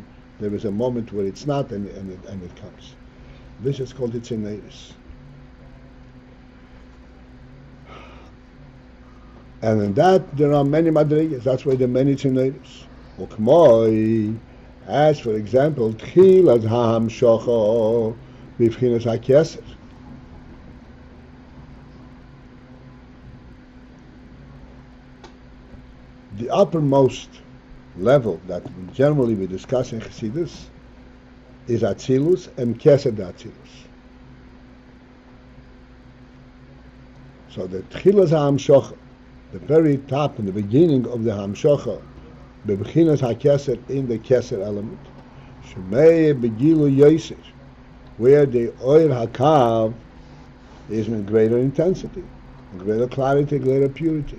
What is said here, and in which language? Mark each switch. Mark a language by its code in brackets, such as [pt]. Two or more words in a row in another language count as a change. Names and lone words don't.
[en] There is a moment where it's not, and it comes. This is called tzinoiris. And in that there are many madrigas. That's why there are many tzinoiris. Ukmoi, as for example, [he] תחילת ההמשכה בבחינת הכתר. [en] The uppermost level that generally we discuss in Chassidus is Atzilus and [he] כתר אצילות. [en] So the [he] תחילת ההמשכה, [en] the very top and the beginning of the Hamshocha, [he] בבחינת הכתר, [en] in the Keser element, [he] שהוא בגילוי יותר, [en] where the [he] אור הקו [en] is in greater intensity, greater clarity, greater purity.